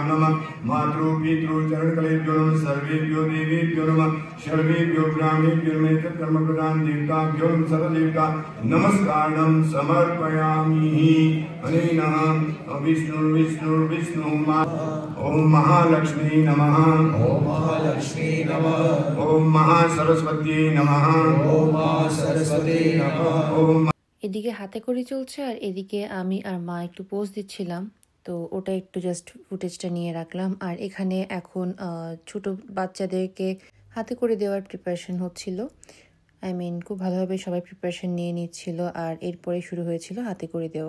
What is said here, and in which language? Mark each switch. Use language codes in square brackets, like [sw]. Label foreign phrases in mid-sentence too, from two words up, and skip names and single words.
[sa] नमः मातृ पितृ चरणकलेभ्यो नमः सर्वेभ्यो देवेभ्यो नमः सर्वेभ्यो ब्राह्मणेभ्यो नमः तत्कर्म प्रदान देवताभ्यो नमः सर्वदेवता नमस्कारं समर्पयामि। अनेनः विष्णु ओम महालक्ष्मी नमः ओम महालक्ष्मी नमः ओम महासरस्वती नमः ओम महासरस्वती नमः ओम। [bn] এদিকে হাতে করে চলছে, আর এদিকে আমি আর মা একটু পোজ দিচ্ছিলাম, তো ওটা একটু জাস্ট ফুটেজটা নিয়ে রাখলাম। আর এখানে এখন ছোট বাচ্চাদেরকে হাতে করে দেওয়ার প্রিপারেশন হচ্ছিল। খুব ভালোভাবে সবাই প্রিপারেশন নিয়ে নিচ্ছিল আর এরপরে শুরু হয়েছিল হাতে করে দেওয়া।